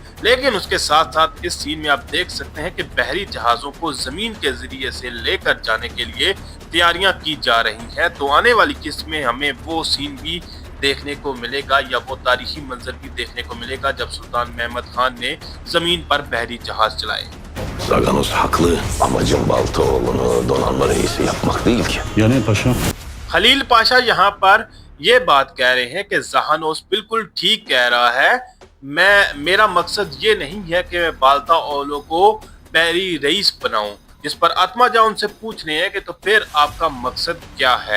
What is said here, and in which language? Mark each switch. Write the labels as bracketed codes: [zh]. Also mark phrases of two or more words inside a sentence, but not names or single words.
[hi] लेकिन उसके साथ साथ इस सीन में आप देख सकते हैं कि बहरी जहाजों को जमीन के जरिए से लेकर जाने के लिए तैयारियां की जा रही हैं। तो आने वाली किस्त में हमें वो सीन भी देखने को मिलेगा या वो तारीखी मंजर भी देखने को मिलेगा जब सुल्तान महमद खान ने जमीन पर बहरी जहाज चलाए। [tr] Zaganos haklı. Amacım Baltaoğlu'nu donanma reisi yapmak değil ki. Yani paşam. [hi] खलील पाशा यहाँ पर ये बात कह रहे हैं कि जहानोस बिल्कुल ठीक कह रहा है। मेरा मकसद ये नहीं है कि मैं बाल्ताओलो को पहली रईस बनाऊं। जिस पर आत्मा जा उनसे पूछ रहे हैं कि तो फिर आपका मकसद क्या है।